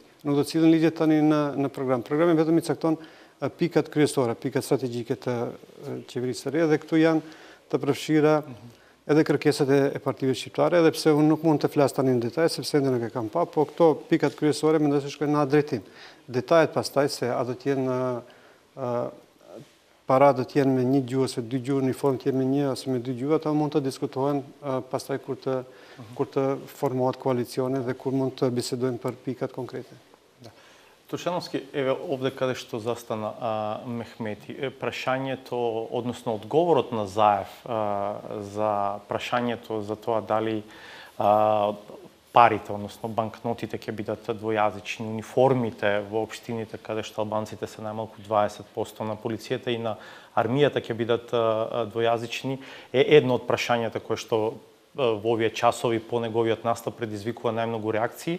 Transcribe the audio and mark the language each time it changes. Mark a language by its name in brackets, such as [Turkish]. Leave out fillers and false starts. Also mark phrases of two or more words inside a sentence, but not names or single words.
[Albanian] Nuk do të sillen ligjet tani në program. Programi vetëm i cakton pikat kryesore, pikat strategjike të qeverisë së re, dhe këtu janë të përfshira edhe kërkesat e partive shqiptare, edhe pse unë nuk mund të flas tani në detaj, sepse ende nuk e kam pa, po këto pikat kryesore mendoj se shkojnë në atë drejtim. Detajet pastaj se a do të jenë para do të jenë me një gjuhë ose dy gjuhë, uniform të jenë me një ose me dy gjuhë, ata mund të diskutohen pastaj kur të formohet koalicione dhe kur mund të bisedojmë për pikat konkrete. [Macedonian] Тушановски, еве овде каде што застана Мехмети, прашањето, односно одговорот на Заев за прашањето за тоа дали парите, односно банкнотите ќе бидат двојазични, униформите во општините каде што албанците се најмалку 20% на полицијата и на армијата ќе бидат двојазични, е едно од прашањата кое што во овие часови по неговиот настап предизвикува најмногу реакции.